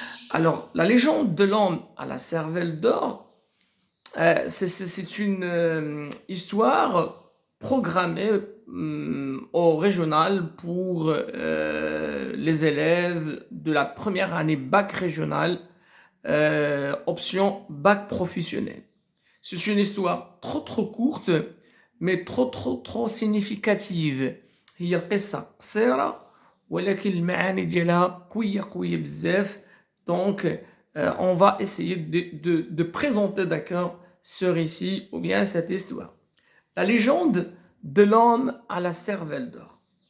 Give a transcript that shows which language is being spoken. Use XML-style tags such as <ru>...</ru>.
<fr>Alors, la légende de l'homme à la cervelle d'or, c'est une histoire programmée au régional pour les élèves de la première année bac régional, option bac professionnel. C'est une histoire trop courte, mais trop significative.</fr> <ar>هي القصة قصيرة ولكن المعاني ديالها قوية بزاف.</ar> <fr>Donc, on va essayer de présenter, d'accord, ce récit ou bien cette histoire. La légende de l'homme à la cervelle d'or.</fr>